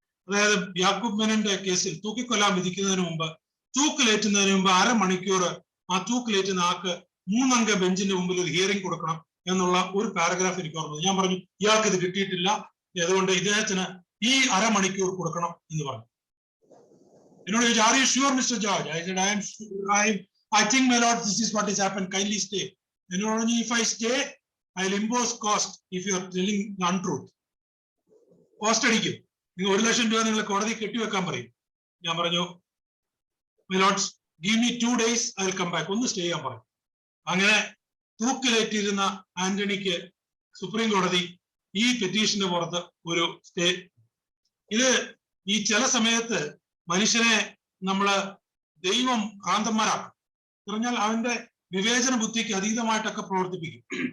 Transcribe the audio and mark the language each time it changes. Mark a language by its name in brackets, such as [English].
[Malayalam] അതായത് യാക്കൂബ് മെനന്റെ കേസിൽ തൂക്കിക്കൊല്ലാൻ വിധിക്കുന്നതിന് മുമ്പ്, തൂക്കിലേറ്റുന്നതിന് മുമ്പ് 1/2 മണിക്കൂർ ആ തൂക്കിലേറ്റുന്ന ആൾക്ക് 3 അംഗ ബെഞ്ചിന്റെ മുമ്പിൽ ഒരു ഹിയറിംഗ് കൊടുക്കണം എന്നുള്ള ഒരു പാരഗ്രാഫ് എനിക്ക് ഓർമ്മ. ഞാൻ പറഞ്ഞു, ഇയാൾക്ക് ഇത് കിട്ടിയിട്ടില്ല, അതുകൊണ്ട് ഇദ്ദേഹത്തിന് ഈ 1/2 മണിക്കൂർ കൊടുക്കണം എന്ന് പറഞ്ഞു. എന്നോട് ചോദിച്ചു, [English] Are you sure mister George? I said, I think my lord, this is what has happened, kindly stay. [Malayalam] എന്നോട് പറഞ്ഞു, [English] if I stay, I will impose cost if you are telling the untruth. [Malayalam] Cost അടിക്കും, നിങ്ങൾ 1 ലക്ഷം രൂപ നിങ്ങൾ കോടതി കെട്ടിവെക്കാൻ പറയും. ഞാൻ പറഞ്ഞു, [English] my lords, give me 2 days, I will come back. [Malayalam] ഒന്ന് സ്റ്റേ ചെയ്യാൻ പറയും. അങ്ങനെ തൂക്കിലേറ്റിരുന്ന ആന്റണിക്ക് സുപ്രീം കോടതി ഈ പെറ്റീഷന്റെ പുറത്ത് ഒരു സ്റ്റേ. ഇത് ഈ ചില സമയത്ത് മനുഷ്യനെ നമ്മള് ദൈവം ഭ്രാന്തന്മാരാക്കും. പറഞ്ഞാൽ അവന്റെ വിവേചന ബുദ്ധിക്ക് അതീതമായിട്ടൊക്കെ പ്രവർത്തിപ്പിക്കും.